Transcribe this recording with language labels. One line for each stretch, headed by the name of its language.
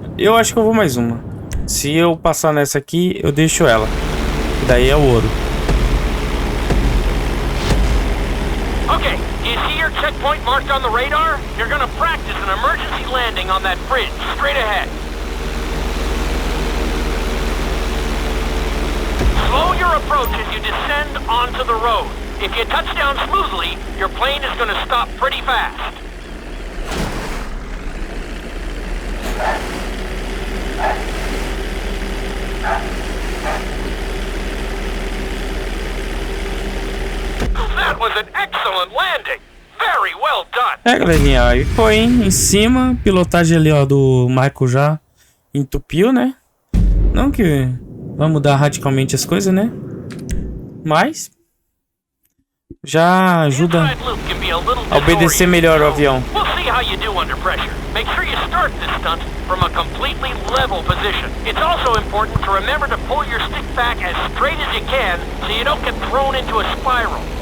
Portuguese: Eu acho que eu vou mais uma. Se eu passar nessa aqui, eu deixo ela. Daí é o ouro.
English: Okay, do you see your checkpoint marked on the radar? You're gonna practice an emergency landing on that bridge, straight ahead. Slow your approach as you descend onto the road. If you touch down smoothly, your plane is gonna stop pretty fast. That was an excellent landing. Very well done.
Portuguese: É, galerinha, aí foi, hein? Em cima, pilotagem ali, ó, do Michael já entupiu, né? Não que vai mudar radicalmente as coisas, né? Mas já ajuda a obedecer melhor o avião.
English: How you do under pressure. Make sure you start this stunt from a completely level position. It's also important to remember to pull your stick back as straight as you can so you don't get thrown into a spiral.